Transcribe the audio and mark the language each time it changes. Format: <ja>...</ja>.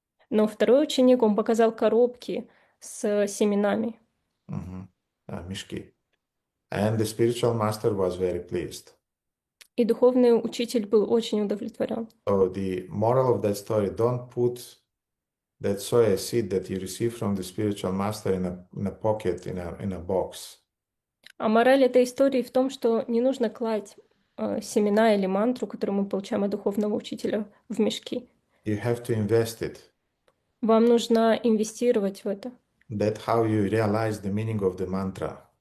<ru>Но второй ученик, он показал коробки с семенами. Mishki.</ru> <en>And the spiritual master was very pleased.</en> <ru>И духовный учитель был очень удовлетворен.</ru> <en>So the moral of that story, don't put that soya seed that you receive from the spiritual master in a pocket, in a box.</en> <ru>А мораль этой истории в том, что не нужно класть семена или мантру, которую мы получаем от духовного учителя, в мешки.</ru> <en>You have to invest it.</en> <ru>Вам нужно инвестировать в это.</ru> <en>That's how you realize the meaning of the mantra.</en>